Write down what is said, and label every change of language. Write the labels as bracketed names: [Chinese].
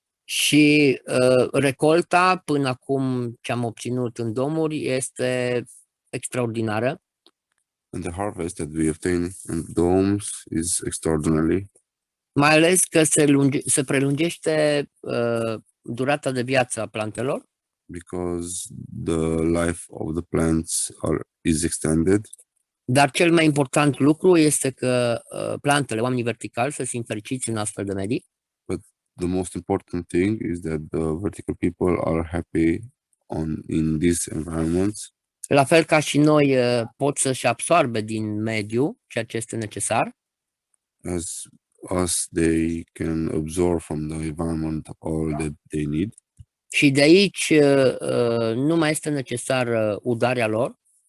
[Romanian] și recolta până acum ce am obținut în domuri este extraordinară. [English] And the harvest that we obtain in domes is extraordinary, [Romanian] Mai ales că se prelungește durata de viață a plantelor [English] because the life of the plants is extended. [Romanian] dar cel mai important lucru este că plantele, oamenii verticali, să simt fericiți în astfel de medii [English] The most important thing is that the vertical people are happy in these environments, [Romanian] la fel ca și noi pot să-și absorbe din mediu ceea ce este necesar [English] as us they can absorb from the environment all that they need. [Romanian] și de aici nu mai este necesar udarea lor,